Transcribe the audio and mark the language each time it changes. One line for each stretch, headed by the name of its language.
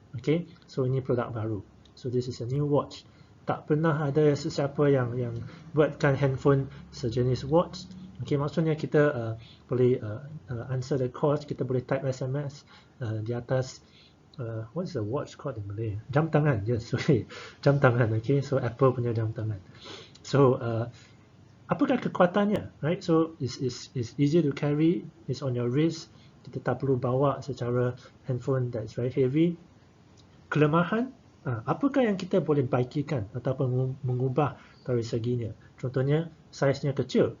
Malay: Okay, so ini produk baru.
English: So this is a new watch.
Malay: Tak pernah ada sesiapa yang buatkan handphone sejenis watch.
English: Okay,
Malay: maksudnya kita boleh
English: answer the calls, kita boleh type SMS di atas what is the watch called in Malay?
Malay: Jam tangan.
English: Yes, sorry. Jam tangan.
Malay: Okay, so Apple punya jam tangan. So apakah kekuatannya, right?
English: So it's easy to carry, it's on your wrist,
Malay: kita tak perlu bawa secara handphone
English: that's very heavy.
Malay: Kelemahan, apakah yang kita boleh baikikan ataupun mengubah dari seginya? Contohnya saiznya kecil.